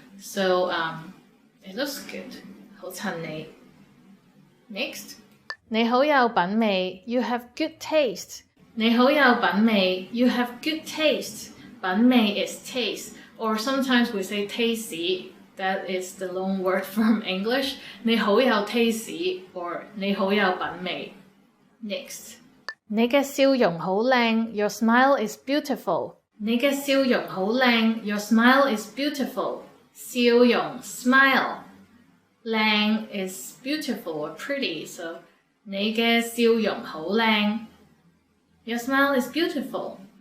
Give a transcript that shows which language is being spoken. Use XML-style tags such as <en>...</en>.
<en>So it looks good.</en> <yue>好襯你.</yue> <en>Next.</en> <yue>你好有品味</yue> <en>You have good taste.</en> <yue>你好有品味</yue> <en>You have good taste. 品味 is taste. Or sometimes we say tasty. That is the long word from English.</en> <yue>你好有 taste or 你好有品味.</yue> <en>Next.</en> <yue>你嘅笑容好靚</yue> <en>Your smile is beautiful.</en> <yue>你嘅笑容好靚 Your smile is beautiful.</yue> <en>笑容 smile. 靚 is beautiful or pretty. So</en> <yue>你嘅笑容好靚</yue> <en>Your smile is beautiful.</en>